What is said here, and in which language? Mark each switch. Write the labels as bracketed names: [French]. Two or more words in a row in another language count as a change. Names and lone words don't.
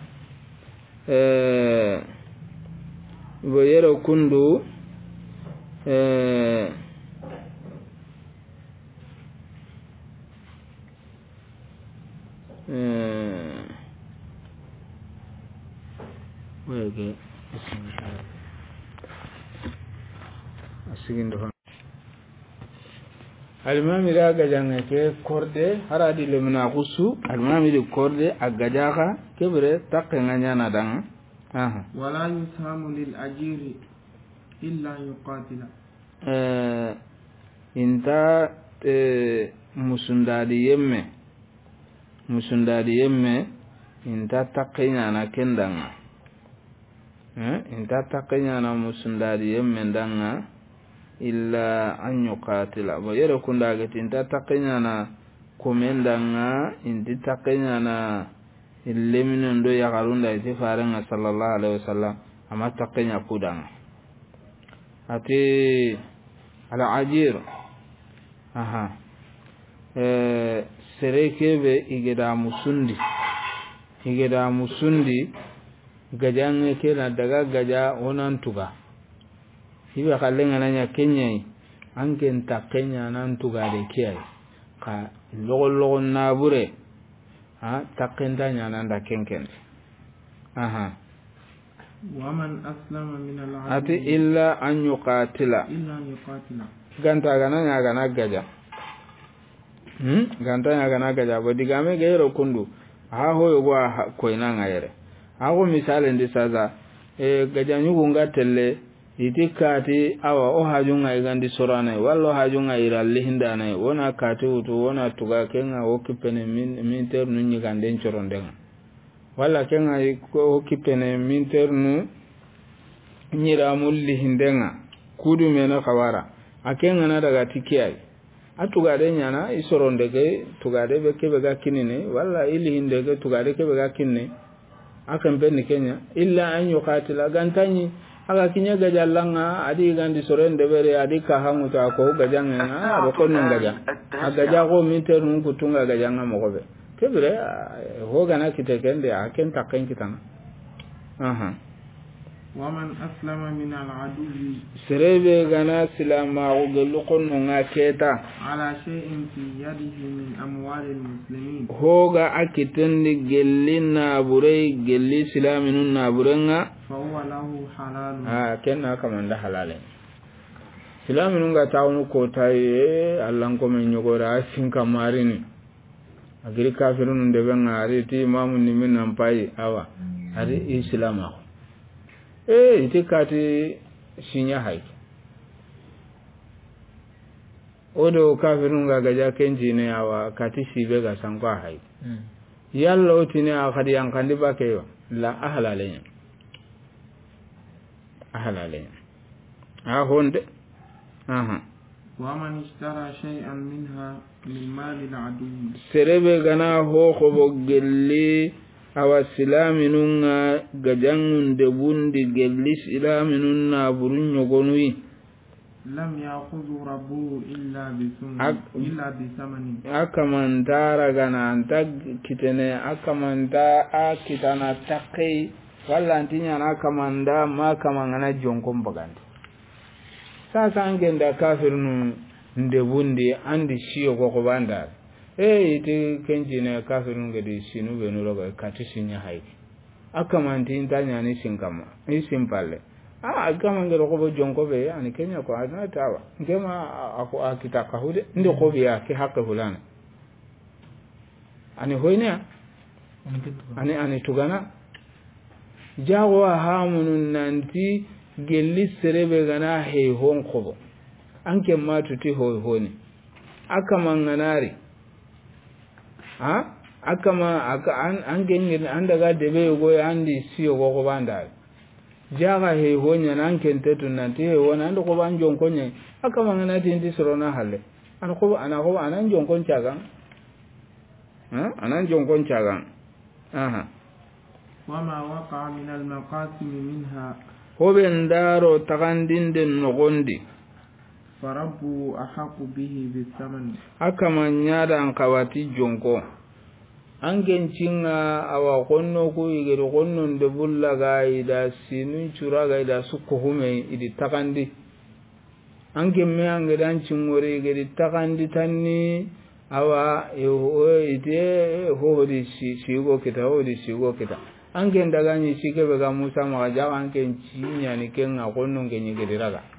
[Soninke] boyero kundu wege asigindo almami da gajanga ke korde haradi lemna kusu almami de korde agajaka kebre takanga nyana dan [Arabic] ولا يسهم للأجير إلا يقاتل [Soninke] inta musundadi yemme inta takanya na kendanga inta takanya na musundadi yemme danga [Arabic] إلا أن يقاتل [Soninke] bo yero kunda gati inta takanya na komendanga inti takanya na illemino ndo ya garunda iti farenga [Arabic] صلى الله عليه وسلم [Soninke] ama takenya kudanga ati ala ajir serekebe igeda musundi gajange kena daga gaja onantuga hibe kallenga nanya kenyai anken takenya nantuga de kiyai ka logo nabure takenda nyana nda kenken [Arabic] ومن أسلم من العبد [Soninke] ati [Arabic] إلا أن يقاتل [Soninke] ganta gana gaja ganta gana gaja bo digame gero kundu hoyo go ko ina ngayere hago misale ndi saza gaja nyugo ngatelle itikati awa o hajunga igandi sorane wallo hajunga iralle hindana wona kati utu wona tuga kenga o kipene minter nu nyigande chorondenga walla kenga o kipene minter nu nyira mulli hindenga kudu mena kawara akenga na daga tikiyai atugade nyana isorondege tugade bekebe ga kinine walla ili hindege tugade kebe ga kinne akan benni kenya [Arabic] إلا أن يقاتل [Soninke] gantanyi aga kinya gajallanga adi gandi sorende bere adi ka hamuta ko gajanga ro konno gaja agaja ko minter nun kutunga gajanga mogobe kebre ho gana kitekende aken takken kitana [Arabic] ومن أسلم من العدو [Soninke] serebe gana silama o gelu konno ngaketa [Arabic] على شيء في يده من أموال المسلمين [Soninke] hoga akitendi gellina burei gelli silaminun na burenga [Arabic] فهو له حلال [Soninke] kenna kamanda halale silaminun ga tawnu ko taye allan ko men nyogora sin kamarini agiri kafirun de ben ari ti imamu ni min nan pai awa ari islama ite kati sinya hay odo kafirun ga gaja kenji ne awa kati sibe ga sangwa hay yalla otine akadi yang kandi bakeyo la ahlalen honde [Arabic] ومن اشترى شيئا منها من مال العدو [Soninke] serebe gana ho gelli awa silaminunga gajangunde bundi gelli silaminunna burun yogonui [Arabic] لم يأخذه ربه إلا بالثمن [Soninke] akamantara gana anta kitene akamanta akitana takai walla antinya na kamanda ma kamangana jonkon bagandi sasa angenda kafirnu ndebundi andi shiyo ko banda ite kenjine kafirnu gedi sinu benu roga katisinya haiki akamanti intanya ni sinkama isimpalle akamangero ko jonko be ani kenya ko ana tawa ngema ako akitaka hude ndo ko biya ki hakka hulana ani hoynya ani tugana jawo hamunun nanti gelli serebe gana he hon khobo anke matuti honi akama nganari akama ange ngin andaga debe go andi siyo go banda jaga he honya nanke tetu nanti he wona ando ko banjon konye akama nganati ndi sorona halle ana ko anan jonkon cagan anan jonkon cagan [Arabic] وما وقع من المقاسم منها [Soninke] hoben daro tagandinde nogondi [Arabic] فربه أحق به بالثمن [Soninke] akama nyada an kawati jonko angen cinga awa konno ko igere konno de bulla ga ida sinu cura ga ida sukko hume idi tagandi angen me angedan cingore igere tagandi tanni awa ide hodi sigo kita angen daga ni sike be ga Musa ma ja angen cinya ni kenga konno ngenye gediraga